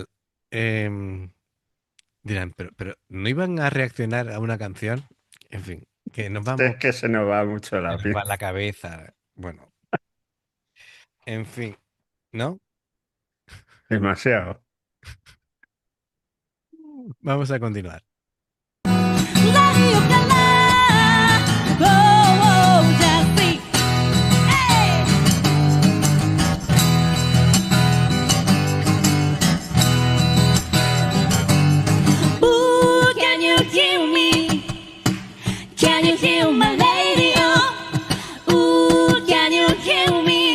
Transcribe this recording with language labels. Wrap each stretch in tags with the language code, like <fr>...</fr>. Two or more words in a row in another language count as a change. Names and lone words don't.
<es>Em, dirán, pero ¿no iban a reaccionar a una canción? En fin, que Es que se nos va mucho se la nos va pinza. la cabeza. Bueno, en fin, ¿no? Demasiado. Vamos a continuar.</es> <ja>何をかな</ja> <en>Oh, oh, just see. Hey! Ooh, can you hear me? Can you hear my radio? Ooh, can you hear me?</en>